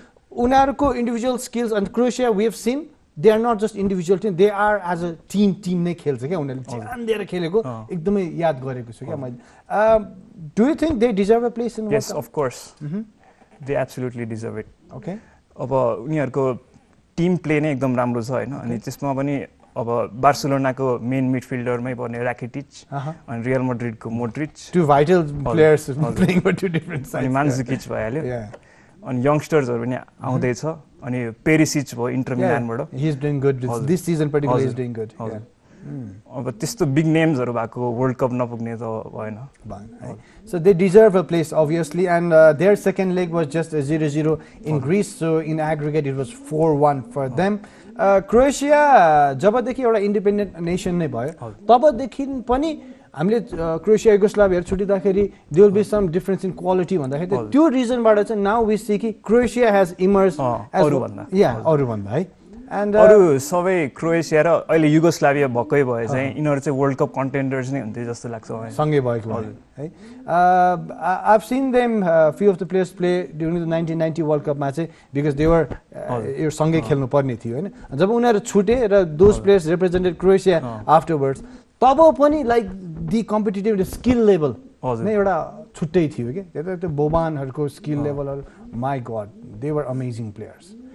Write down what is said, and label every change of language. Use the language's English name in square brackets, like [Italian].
[English] Unarko individual skills and Croatia we have seen they are not just individual team, they are as a team [Nepali] नै खेल्छ के उनीहरुले ध्यान दिएर खेलेको एकदमै याद गरेको छु के मैले. [English] Do you think they deserve a place in World Cup? Yes, of course. They absolutely deserve it. Okay. [Nepali] अब उनीहरुको टिम प्ले नै एकदम राम्रो छ हैन अनि त्यसमा पनि अब बार्सिलोनाको मेन मिडफिल्डरमै पर्ने राकिटिच अनि real मैड्रिडको Modric [English] two vital players playing for two different sides [Nepali] अनि मान्जुकिच भइहाल्यो अनि यंगस्टर्सहरु पनि आउँदै छ अनि पेरिसिच भयो enter मिलानबाट [English] he is doing good this season particularly is doing good [Nepali] अब त्यस्तो बिग नेम्सहरु भएको वर्ल्ड कप नपुग्ने त भएन. [English] So they deserve a place obviously and their second leg was just a 0-0 in Greece, so in aggregate it was 4-1 for them. [Nepali] Croatia जबदेखि एउटा independent nation नै भयो तबदेखि पनि हामीले Croatia युगोस्लाभियाहरु छुटिँदाखेरि [English] there will be some difference in quality [Nepali] भन्दाखेरि त्यो रिजनबाट चाहिँ [English] now we see [Nepali] कि क्रोएसिया [English] has emerged as [Nepali] अरु भन्दा है and अरु सबै क्रोएसिया र अहिले युगोस्लाभिया भकै भए चाहिँ इनहरु चाहिँ वर्ल्ड कप कन्टेन्डर्स नै हुन्थे जस्तो लाग्छ मलाई सँगै भएको भए है [English] I've seen them few of the players play during the 1990 World Cup मा चाहिँ because they were [Nepali] यो सँगै खेल्नु पर्ने थियो हैन जब उनीहरु छुटे र [English] those players represented Croatia afterwards तब पनि like the competitive skill level [Nepali] नै एउटा छुट्टै थियो के त्यो बोबानहरुको [English] skill level my god they were amazing players.